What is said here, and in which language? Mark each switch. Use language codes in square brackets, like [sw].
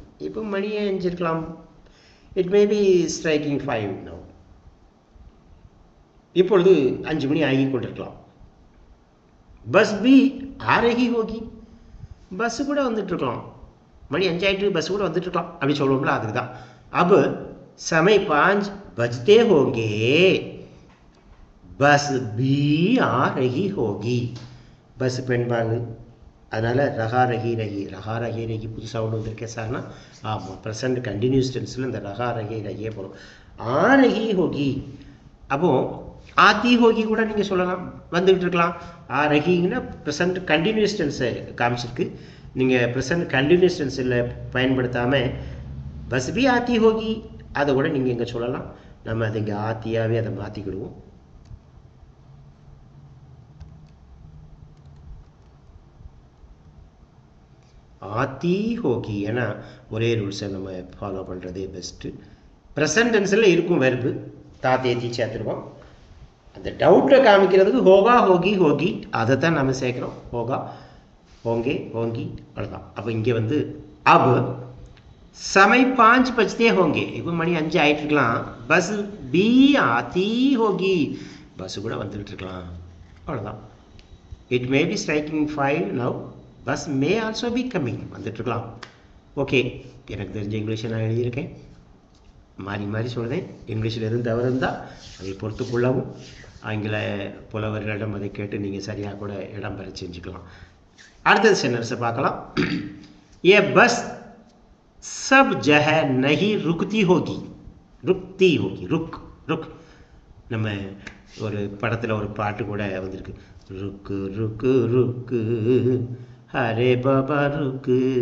[ta] இப்போ மணி 5 இருக்கலாம். [en] It may be striking 5 now. [ta] இப்பொழுது 5 மணி ஆகி கொண்டிருக்கலாம். [hi] Bus B ஆரகி ஹோகி. [ta] பஸ்ஸு கூட வந்துட்டுருக்கலாம். மணி 5 ஆகிட்டு பஸ் கூட வந்துட்டுருக்கலாம் அப்படி சொல்லுவோம்ல, அதுக்கு தான். [hi] अब समय 5 बजते होंगे, बस भी आ रही होगी. [ta] பஸ் பெண்பால், அதனால் ரகா ரகி ரகி, ரகா ரகி ரகி புதுசாக ஒன்று வந்திருக்கேன் சார்னா ஆமாம் ப்ரெசண்ட் கண்டினியூஸ் டென்ஸில் இந்த ரகா ரகி ரகியே போடும். [hi] ஆ ரகி ஹோகி. [ta] அப்போது ஆத்தி ஹோகி கூட நீங்கள் சொல்லலாம், வந்துக்கிட்டு இருக்கலாம். ஆ ரகிங்கன்னா ப்ரெசண்ட் கண்டினியூஸ் டென்ஸை காமிச்சிருக்கு. நீங்கள் ப்ரெசண்ட் கண்டினியூஸ் டென்ஸில் பயன்படுத்தாமல் [hi] பஸ் பி ஆத்தி ஹோகி [ta] அதை கூட நீங்கள் இங்கே சொல்லலாம். நம்ம அதை இங்கே ஆத்தியாகவே அதை மாற்றிக்கிடுவோம். ஆத்தி ஹோகி. ஏன்னா ஒரே ரூல்ஸை நம்ம ஃபாலோ பண்ணுறதே பெஸ்ட்டு. ப்ரெசன்ட் டென்ஸில் இருக்கும் வெர்பு தாத்தேத்தி சேர்த்துருக்கோம். அந்த டவுட்டை காமிக்கிறதுக்கு ஹோகா ஹோகி ஹோகி அதை தான் நம்ம சேர்க்குறோம். [hi] ஹோகா होंगे होंगी அவ்வளோதான். [ta] அப்போ இங்கே வந்து [hi] अब समय 5 बजते होंगे. [ta] இப்போ மணி 5 ஆகிட்டு இருக்கலாம். [hi] பஸ் பி ஆத்தி ஹோகி. [ta] பஸ்ஸு கூட வந்துகிட்டு இருக்கலாம். அவ்வளோதான். [en] It may be striking 5 now. Bus may also be coming. [ta] வந்துட்டு இருக்கலாம். ஓகே, எனக்கு தெரிஞ்ச இங்கிலீஷை நான் எழுதியிருக்கேன். மாறி மாறி சொல்கிறேன். இங்கிலீஷில் எதுவும் தவறு இருந்தால் அதை பொறுத்துக்கொள்ளவும், ஆங்கில புலவர்களிடம் அதை கேட்டு நீங்கள் சரியாக கூட இடம் பெற செஞ்சுக்கலாம். அடுத்தது சென்டென்ஸை பார்க்கலாம். [hi] ये बस सब जगह नहीं रुकती होगी. रुकती होगी. रुक रुक. [ta] நம்ம ஒரு படத்தில் ஒரு பாட்டு கூட வந்திருக்கு. [hi] ருக்கு ருக்கு ருக்கு ஹரே பாபா ருக்கு.